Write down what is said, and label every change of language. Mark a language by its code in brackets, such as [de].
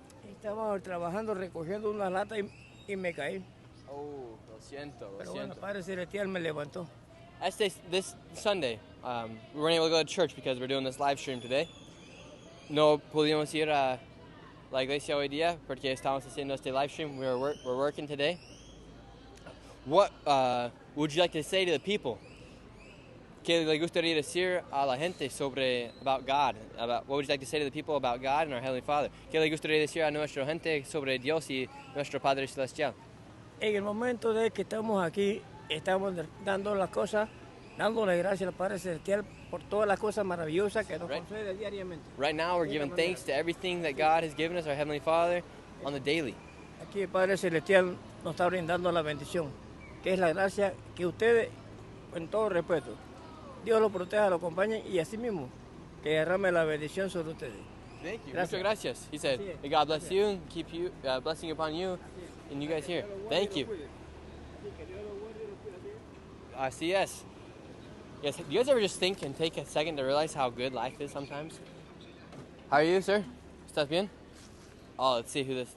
[es] Estaba trabajando, recogiendo una lata y me caí. Oh, lo siento. Pero bueno, el Padre Celestial me levantó. [en] This Sunday, we weren't able to go to church because we're doing this live stream today. [es] No pudimos ir a la iglesia hoy día porque estamos haciendo este live stream. [en] We're working today. What would you like to say to the people? [es] ¿Qué le gustaría decir a la gente sobre [en] about God? What would you like to say to the people about God and our Heavenly Father? [es] ¿Qué le gustaría decir a nuestra gente sobre Dios y nuestro Padre Celestial? En el momento de que estamos aquí, estamos dando las cosas, dándole gracias al Padre Celestial por todas las cosas maravillosas que nos concede diariamente. [en] Right now we're giving thanks to everything that God has given us, our Heavenly Father, on the daily. [es] Aquí el Padre Celestial nos está brindando la bendición, que es la gracia que ustedes, con todo respeto, Dios lo proteja, lo acompañe y así mismo que derrame la bendición sobre ustedes. [en] Thank you. [es] Gracias. Muchas gracias. [en] He said, may God bless you and keep you, blessing upon you and you guys here. Thank you. [es] Así es. [en] Yes. Do you guys ever just think and take a second to realize how good life is sometimes? How are you, sir? [es] ¿Estás bien? [en] Oh, let's see who this.